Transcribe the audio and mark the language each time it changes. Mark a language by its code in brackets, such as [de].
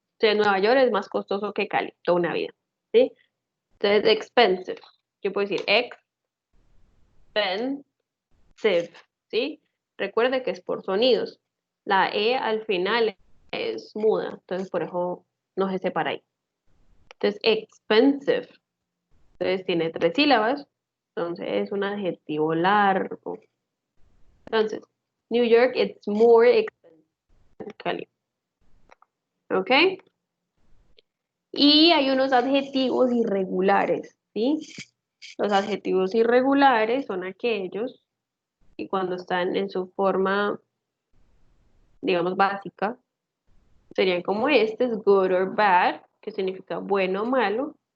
[es] Entonces, Nueva York es más costoso que Cali, toda una vida, ¿sí? Entonces, expensive, yo puedo decir expensive, ¿sí? Recuerde que es por sonidos. La E al final es muda, entonces por eso no se separa ahí. Entonces, expensive. Entonces tiene 3 sílabas. Entonces es un adjetivo largo. [en] Entonces, New York, it's more expensive than Cali. [es] ¿Ok? Y hay unos adjetivos irregulares, ¿sí? Los adjetivos irregulares son aquellos que cuando están en su forma, digamos, básica, serían como este, es [en] good or bad, [es] que significa bueno o malo.